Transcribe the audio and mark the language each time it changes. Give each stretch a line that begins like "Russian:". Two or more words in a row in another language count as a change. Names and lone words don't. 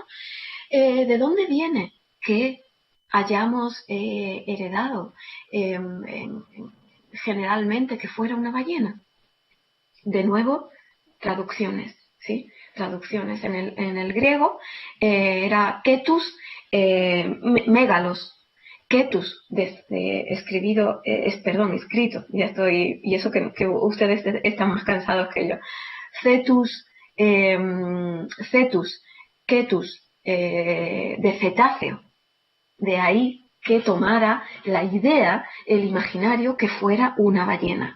Spanish: ¿De dónde viene que hayamos heredado generalmente que fuera una ballena? De nuevo, traducciones, ¿sí? Traducciones. En el griego era
Greek: κήτος μέγαλος.
Spanish: Ketus, escrito, ya estoy, y eso que ustedes están más cansados que yo. Cetus, ketus, de cetáceo. De ahí que tomara la idea, el imaginario, que fuera una ballena.